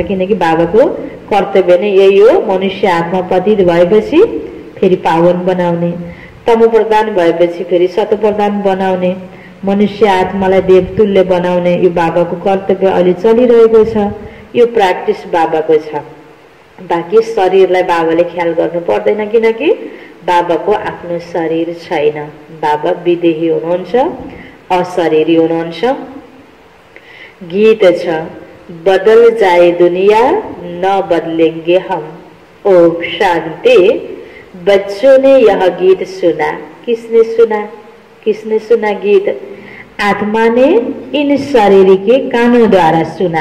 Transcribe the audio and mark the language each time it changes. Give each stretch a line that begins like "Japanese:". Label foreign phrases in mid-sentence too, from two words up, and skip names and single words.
Nepali: किनकि बाबाको कर्तव्य नै यही हो, मनुष्य आत्मा पतित भएपछि फेरि पावन बनाउने, तमो प्रदान भएपछि फेरि सतो प्रदान बनाउने, मनुष्य आत्मालाई देवतुल्य बनाउने यो बाबाको कर्तव्य अहिले चलिरहेको छ। यो प्र्याक्टिस बाबाको छ। बाँकी शरीरलाई बाबाले ख्याल गर्नु पर्दैन, किनकि बाबाको आफ्नो शरीर छैन। बाबा विदेही हुनुहुन्छ, अशरीरी हुनुहुन्छ। गीत छ,
Hindi: बदल जाए दुनिया न बदलेंगे हम, ओम शांति। बच्चों ने यह गीत सुना। किसने सुना? किसने सुना गीत? आत्मा ने इन शरीर के कानों द्वारा सुना।